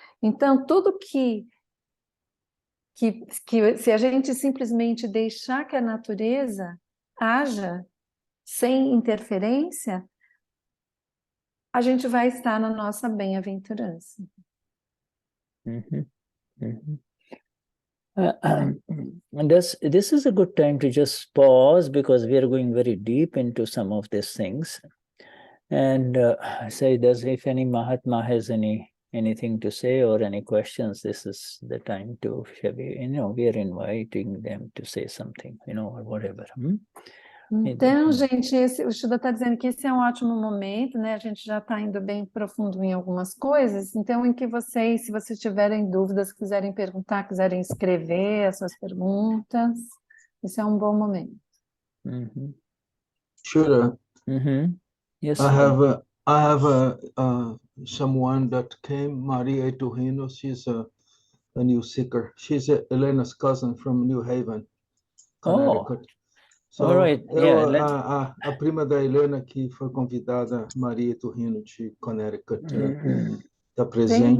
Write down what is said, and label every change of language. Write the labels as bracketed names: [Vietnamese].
[Portuguese] Então, tudo que se a gente simplesmente deixar que a natureza haja sem interferência, a gente vai estar na nossa bem-aventurança. [English] And this is a good time to just pause, because we are going very deep into some of these things. And say, if any Mahatma has anything to say or any questions, this is the time to, we are inviting them to say something, or whatever. [Portuguese] Então, gente, o Shuddha está dizendo que esse é um ótimo momento, né? A gente já está indo bem profundo em algumas coisas, então se vocês tiverem dúvidas, quiserem perguntar, quiserem escrever as suas perguntas, esse é um bom momento. [English] Sure. Yes. I have someone that came, Maria Etuhino. She's a new seeker. She's Elena's cousin from New Haven, Oh, Connecticut. So, all right. Yeah, [Portuguese] a prima da Helena, que foi convidada, Maria Turrino, de Connecticut, está presente.